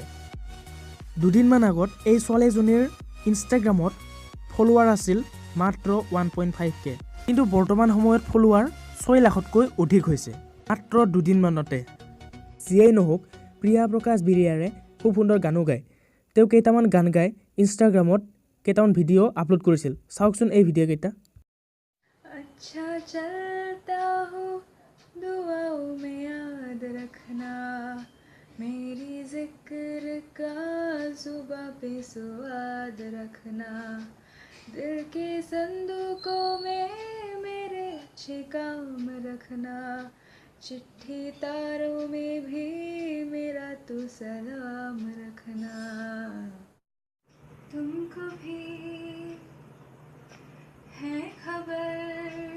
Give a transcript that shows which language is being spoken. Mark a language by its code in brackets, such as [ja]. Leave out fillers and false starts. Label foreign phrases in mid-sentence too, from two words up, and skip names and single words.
[as] দুদিনমান আগত এই ছোৱালীজনীৰ ইনষ্টাগ্ৰামত ফলোৱাৰ আছিল মাত্ৰ 1.5K, কিন্তু বৰ্তমান সময়ত ফলোৱাৰ 6 লাখতকৈ অধিক হৈছে মাত্ৰ দুদিনমানতে। যিয়েই নহওক, প্ৰিয়া প্ৰকাশ বেৰিয়াৰে খুব সুন্দৰ গানো গায়। তেওঁ কেইটামান গান গাই ইনষ্টাগ্ৰামত কেইটামান [en] video upload [as] কৰিছিল। চাওকচোন এই ভিডিঅ' কেইটা। [hi] अच्छा चलता हूँ दुआओं में याद रखना, मेरी जिक्र का जुबां पे स्वाद रखना, दिल के संदूकों में मेरे अच्छे काम रखना, चिट्ठी तारों में भी मेरा तो सलाम रखना, तुमको भी है खबर,